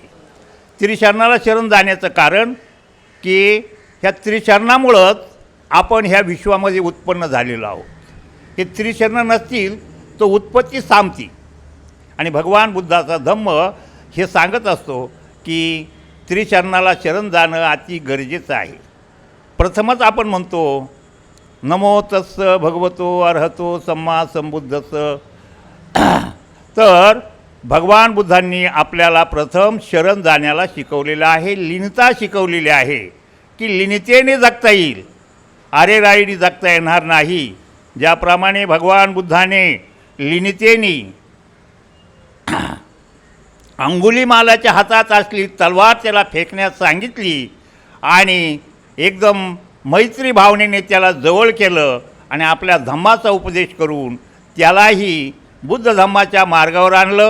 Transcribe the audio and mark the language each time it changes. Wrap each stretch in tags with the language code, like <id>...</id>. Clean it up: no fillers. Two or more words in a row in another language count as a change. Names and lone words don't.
<mr>त्रिशरणाला शरण जाण्याचं कारण की ह्या त्रिशरणामुळंच आपण ह्या विश्वामध्ये उत्पन्न झालेलो आहोत. हे त्रिशरण नसतील तर उत्पत्ती थांबती. आणि भगवान बुद्धाचा धम्म हे सांगत असतो की त्रिशरणाला शरण जाणं अति गरजेचं आहे. प्रथमच आपण म्हणतो</mr> <pi>नमो तस्स भगवतो अर्हतो सम्मा संबुद्धस्स.</pi> <mr>तर भगवान बुद्धांनी आपल्याला प्रथम शरण जाण्याला शिकवलेलं आहे, लीनता शिकवलेली आहे की लीनतेने जगता येईल, आरेराईने जगता येणार नाही. ज्याप्रमाणे भगवान बुद्धाने लीनतेने अंगुलीमालाच्या हातात असली तलवार त्याला फेकण्यास सांगितली आणि एकदम मैत्री भावनेने त्याला जवळ केलं आणि आपल्या धम्माचा उपदेश करून त्यालाही बुद्ध धम्माच्या मार्गावर आणलं.</mr>